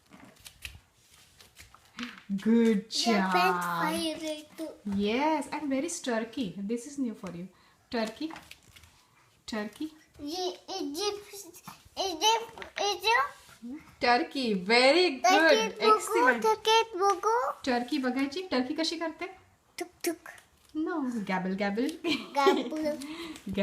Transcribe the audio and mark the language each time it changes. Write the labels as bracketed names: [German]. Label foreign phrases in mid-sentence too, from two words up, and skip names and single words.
[English] Good Japan job. fire too. Yes. And where is Turkey? This is new for you. Turkey. Turkey. Egypt. Turkey. Very good. Excellent. [Marathi] Ticket बघू. टर्की बघायची. टर्की कशी करते? Tuk tuk. [English] No. Gabble gabble. Gabble.